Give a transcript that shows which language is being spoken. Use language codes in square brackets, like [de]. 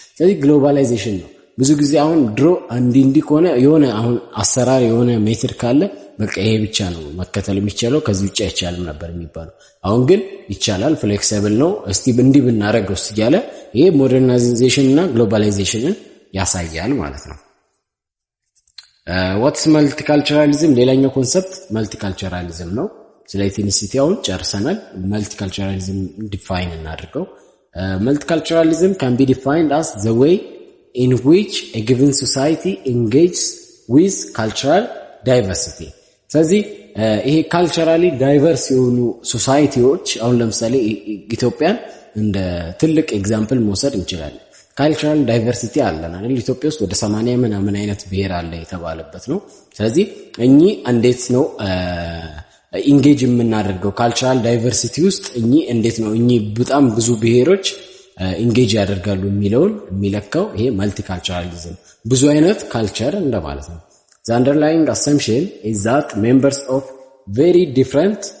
[am] ስለዚህ ግሎባላይዜሽን ነው። ብዙ ጊዜ አሁን ድሮ እንዲህ ከሆነ የሆነ አሁን አሰራር የሆነ ሜትር ካለ በቃ ይሄ ብቻ ነው መከተል የሚቻለው ከዚህ ውጭ አይቻልም ነበር የሚባለው። አሁን ግን ይቻላል፣ ፍሌክሲብል ነው። እስቲ እንዲህ ብናረገው እያለ ይሄ ሞደርናይዜሽን እና ግሎባላይዜሽንን ያሳያል ማለት ነው። [en] what's multiculturalism? [am] ሌላኛው ኮንሰፕት መልቲካልቸራሊዝም ነው። ስለ ኤትኒሲቲ አሁን ጨርሰናል። መልቲካልቸራሊዝም ዲፋይን እናድርገው። መልቲካልቸራሊዝም [en] can be defined as the way in which a given society engages with cultural diversity. [am] ስለዚህ ይሄ ካልቸራሊ ዳይቨርስ የሆኑ ሶሳይቲዎች አሁን ለምሳሌ ኢትዮጵያን እንደ ትልቅ ኤግዛምፕል መውሰድ እንችላለን። ካልቸራል ዳይቨርሲቲ አለን አይደል? ኢትዮጵያ ውስጥ ወደ 80 ምናምን አይነት ብሔር አለ የተባለበት ነው። ስለዚህ እኚህ እንዴት ነው ኢንጌጅ የምናደርገው ካልቸራል ዳይቨርሲቲ ውስጥ እንዴት ነው በጣም ብዙ ብሔሮች ኢንጌጅ ያደርጋሉ የሚለውን የሚለካው ይሄ መልቲካልቸራሊዝም ብዙ አይነት ካልቸር እንደማለት ነው። [en] The underlying assumption is that members of very different